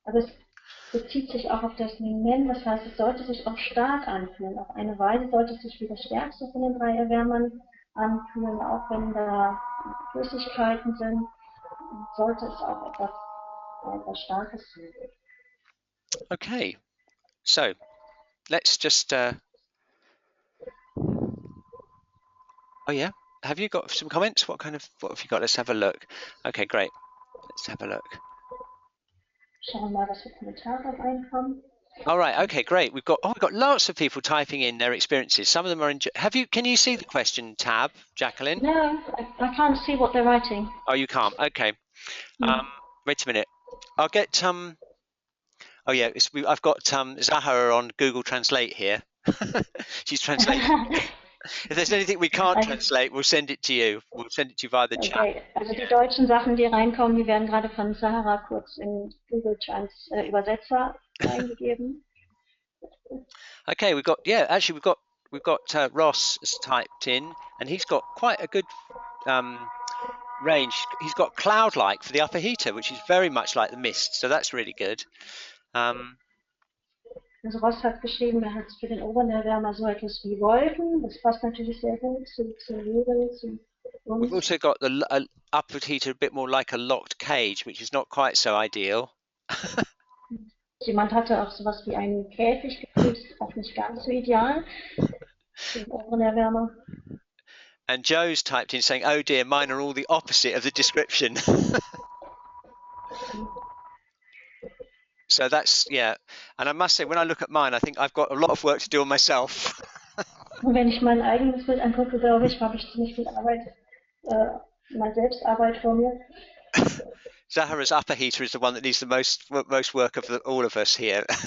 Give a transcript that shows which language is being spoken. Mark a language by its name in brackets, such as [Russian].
[German] Aber es bezieht sich auch auf das Ming, das heißt, es sollte sich auch stark anfühlen. Auf eine Weise sollte es sich wie das stärkste von den drei Erwärmern anfühlen, auch wenn da Flüssigkeiten sind, sollte es auch etwas Starkes sein. [English] Okay, so let's just. Oh yeah, have you got some comments? What have you got? Let's have a look. Okay, great. Let's have a look. [German] Schauen wir mal, was für Kommentare reinkommen. [English] All right. Okay. Great. We've got lots of people typing in their experiences. Some of them are in. Can you see the question tab, Jacqueline? No, I can't see what they're writing. Oh, you can't. Okay. Wait a minute. I'll get Oh yeah. I've got Zahara on Google Translate here. She's translating. If there's anything we can't translate, we'll send it to you. We'll send it to you via the chat. Okay. [German] Also die deutschen Sachen, die reinkommen, die werden gerade von Sahara kurz in Google Übersetzer eingegeben. [English] Okay, we've got Ross has typed in, and he's got quite a good range. He's got cloud-like for the upper heater, which is very much like the mist, so that's really good. [German] Also Ross hat geschrieben, er hat für den oberen Erwärmer so etwas wie Wolken. Das passt natürlich sehr gut zu Nebel, zu uns. [English] We've also got the upper heater a bit more like a locked cage, which is not quite so ideal. [German] Jemand hatte auch sowas wie einen Käfig gefühlt, ist auch nicht ganz so ideal. Den oberen Erwärmer. [English] And Joe's typed in saying, "Oh dear, mine are all the opposite of the description." So that's, yeah. And I must say, when I look at mine, I think I've got a lot of work to do on myself. [German] Und wenn ich mein eigenes Bild angucke, glaube ich, habe ich ziemlich viel Arbeit, mal Selbstarbeit vor mir. [English] Zahara's upper heater is the one that needs the most work of all of us here.